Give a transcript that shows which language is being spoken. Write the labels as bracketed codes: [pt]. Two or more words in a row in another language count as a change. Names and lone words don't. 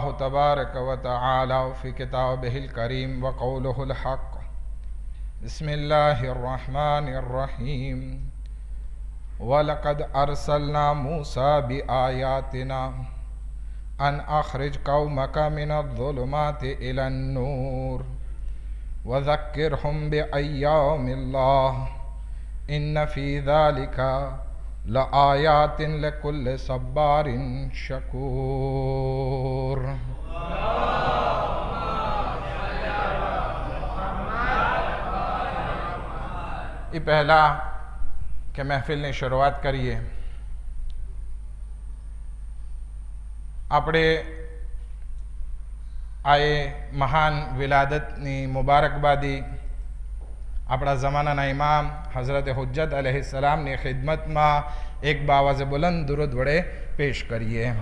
[ar] تبارك وتعالى في كتابه الكريم وقوله الحق بسم الله الرحمن الرحيم ولقد أرسلنا موسى بآياتنا أن أخرج قومك من الظلمات إلى النور وذكرهم بأيام الله إن في ذلك لآيات لكل صبار [gu] شكور એ પહેલા કે મહેફિલની શરૂઆત કરીએ આપણે આ એ મહાન વિલાદતની મુબારકબાદી આપણા જમાનાના ઇમામ હઝરત હુજ્જત અલૈહિસ્સલામની ખિદમતમાં એક [ur] باآوازِ بلند [gu] દુરૂદ વડે પેશ કરીએ.